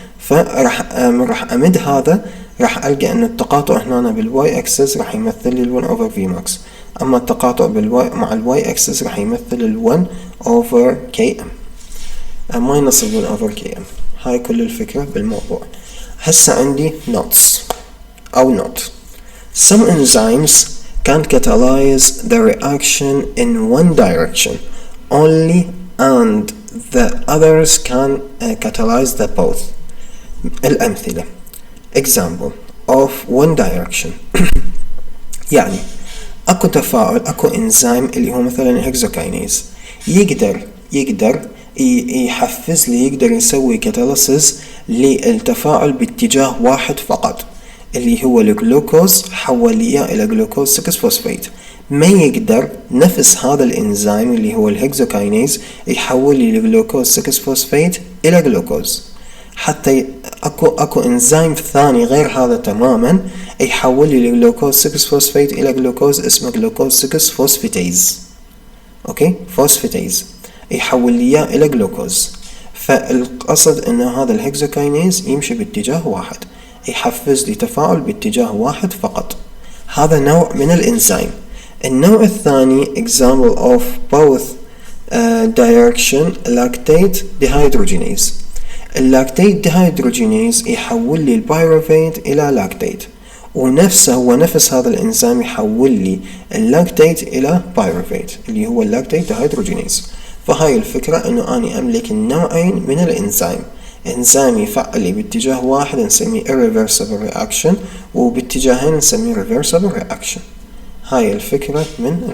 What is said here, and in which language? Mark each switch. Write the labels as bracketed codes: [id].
[ar] فراح امد هذا، راح القى ان التقاطع هنا بالواي اكسس راح يمثل لي 1 over v max، اما التقاطع مع الواي اكسس راح يمثل ال 1 over km minus ال 1 over km. هاي كل الفكرة بالموضوع. هسه عندي notes او note. [en] Some enzymes can catalyze the reaction in one direction only, and the others can catalyze the both. [ar] الأمثلة [en] example of one direction [ar] يعني أكو تفاعل، أكو إنزيم اللي هو مثلا الهكزوكاينيز، يقدر يحفز لي، يقدر يسوي كاتاليسيس للتفاعل باتجاه واحد فقط، اللي هو الجلوكوز، حول لي إلى جلوكوز 6 فوسفيت. ما يقدر نفس هذا الإنزيم اللي هو الهكزوكاينيز يحول لي الجلوكوز 6 فوسفيت إلى جلوكوز. حتى أكو إنزيم ثاني غير هذا تماما يحول لي الجلوكوز 6 فوسفيت إلى جلوكوز اسمه جلوكوز 6 فوسفيتيز. أوكي، فوسفيتيز يحول لي إلى جلوكوز. فالقصد إن هذا الهكزوكاينيز يمشي باتجاه واحد، يحفز لي تفاعل باتجاه واحد فقط. هذا نوع من الإنزيم. النوع الثاني [en] example of both direction [ar] lactate dehydrogenase. اللاكتيت dehydrogenase يحول لي البايروفيت إلى لاكتيت، ونفسه هو نفس هذا الإنزيم يحول لي اللاكتيت إلى بايروفيت اللي هو اللاكتيت dehydrogenase. فهاي الفكرة إنه أنا أملك النوعين من الإنزيم، إنزيم يفعل لي باتجاه واحد نسميه irreversible reaction، وباتجاهين نسميه reversible reaction. هاي الفكرة من الموضوع.